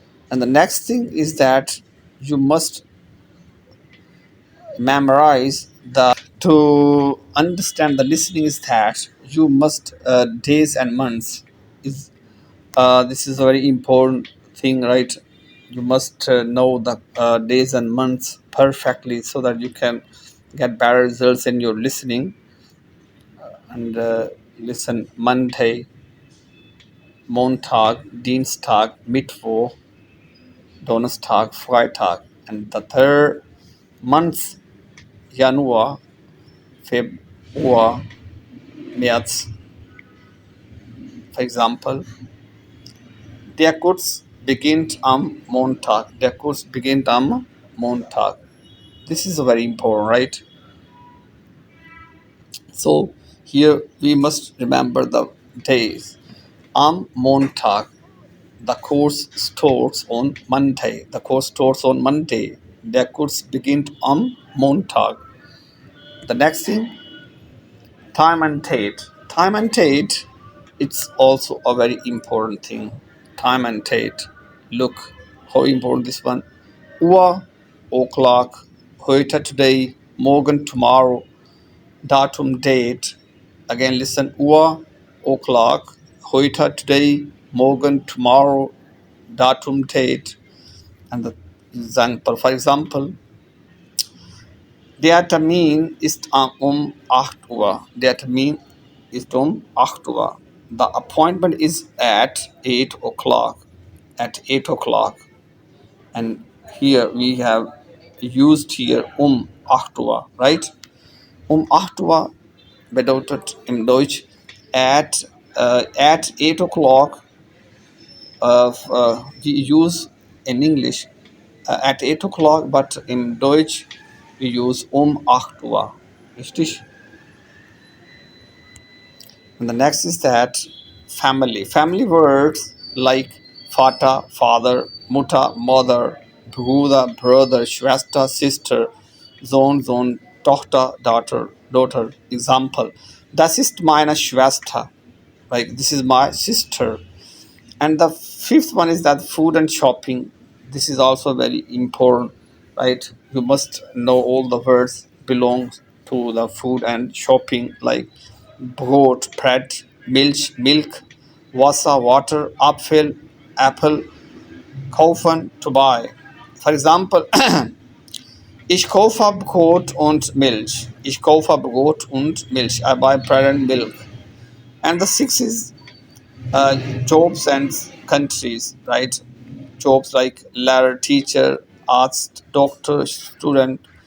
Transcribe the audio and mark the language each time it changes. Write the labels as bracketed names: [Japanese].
[English] And the next thing is that you must memorize the to understand the listening, is that you must days and months is this is a very important thing, right? You must know the days and months perfectly so that you can get better results in your listening. And listen: Monday, [German] Montag, Dienstag, Mittwoch, Donnerstag, Freitag. [English] And the third month, Januar, Februar, März. For example, [German] der Kurs beginnt am Montag. Der Kurs beginnt am Montag. [English] This is very important, right? So here we must remember the days. [German] Am Montag, [English] the course starts on Monday. The course starts on Monday. [German] Der Kurs beginnt am Montag. [English] The next thing, time and date. Time and date, it's also a very important thing. Time and date. Look how important this one. Uhr, o'clock, heute today, morgen tomorrow, datum date. Again, listen: Uhr, o'clock, heute today, morgen tomorrow, datum date. And the example, for example, [German] der Termin ist um 8 Uhr. Der Termin ist um 8 Uhr. [English] The appointment is at 8 o'clock. At 8 o'clock. And here we have used here 8 Uhr, right? [German] 8 Uhr bedeutet im Deutsch [English] at 8 o'clock. We use in English at 8 o'clock, but in Deutsch we use 8 Uhr. [German] Richtig? [English] And the next is that family. Family words like Vater, father, Mutter, mother, Bruder, brother, Schwester, sister, Sohn, Sohn, Tochter, daughter. Example: [German] Das ist meine Schwester. [English] Like, this is my sister. And the fifth one is that food and shopping. This is also very important, right? You must know all the words belong to the food and shopping, like Brot, bread, milk, Wasser, water, Apfel, apple, kaufen, to buy. For example, [German] ich kaufe Brot und Milch. Ich kaufe Brot und Milch. [English] I buy bread and milk. And the sixth is uh, jobs and countries, right? Jobs like lawyer, teacher, artist, doctor, student.